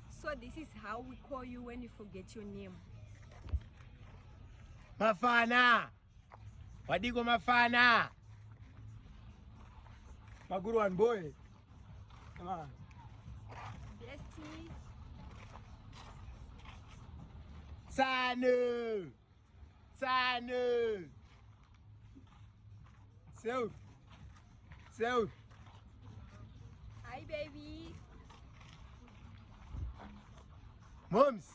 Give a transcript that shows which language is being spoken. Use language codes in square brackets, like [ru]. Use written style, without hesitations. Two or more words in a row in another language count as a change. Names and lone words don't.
[en] So this is how we call you when you forget your name. Mafana. Wadigo Mafana. Maguruan boy. Come on. Bestie. Sanu. Sanu. Seud. Seud. Hi, baby. Moms.